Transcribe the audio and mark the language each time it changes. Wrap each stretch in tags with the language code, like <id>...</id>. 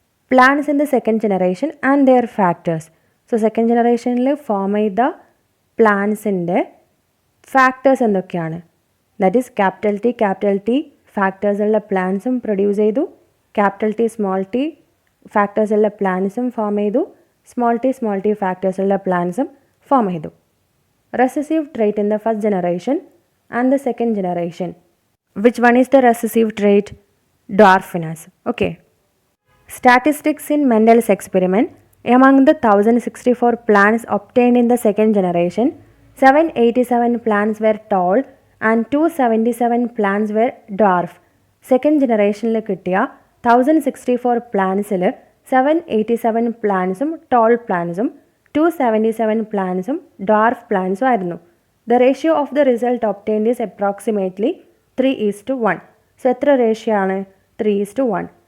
<en>Plants in the second generation and their factors. So</en> <ml>second ജനറേഷനിൽ form ചെയ്ത പ്ലാന്റ്സിൻ്റെ factors എന്തൊക്കെയാണ്?</ml> <en>that is</en> <ml>capital T factors ഉള്ള പ്ലാന്റ്സും produce ചെയ്തു. Capital T small T factors ഉള്ള പ്ലാന്റ്സും form ചെയ്തു. Small T factors ഉള്ള പ്ലാന്റ്സും form ചെയ്തു.</ml> <en>Recessive trait in the first generation and the second generation. Which one is the recessive trait? Dwarfness. Okay. Statistics in Mendel's experiment. Among the 1064 plants obtained in the second generation, 787 plants were tall and 277 plants were dwarf.</en> <ml>Second generation കിട്ടിയ 1064 പ്ലാന്റ്സിൽ 787 പ്ലാന്റ്സും toll പ്ലാന്റ്സും 277 പ്ലാന്റ്സും dwarf പ്ലാന്റ്സും ആയിരുന്നു.</ml> <en>The ratio of the result obtained is approximately 3:1. So</en> <ml>എത്ര ratio ആണ്?</ml> <en>3:1.</en>